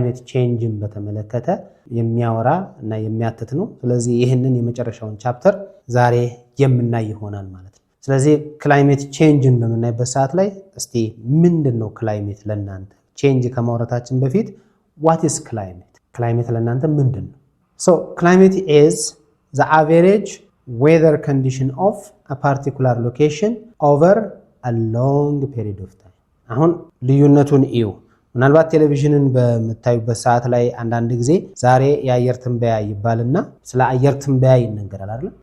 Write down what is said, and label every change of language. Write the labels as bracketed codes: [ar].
[am] change በተመለከተ የሚያወራ እና የሚያትት ነው። ስለዚህ ይህንን የመጨረሻውን ቻፕተር ዛሬ የምናይ ይሆናል ማለት ነው። ስለዚህ ክላይሜት ቼንጅን በምናይበት ሰዓት ላይ እስቲ ምንድነው ክላይሜት ለናንተ change ከማውራታችን በፊት [en] what is climate [am] ለናንተ ምንድነው? [en] So climate is the average weather condition of a particular location over a long period of time. [am] አሁን ልዩነቱን እዩ። ምናልባት ቴሌቪዥንን በመታዩበት ሰዓት ላይ አንዳንድ ጊዜ ዛሬ የአየር ትንበያ ይባልና ስለ አየር ትንበያ ይነገራል አይደል?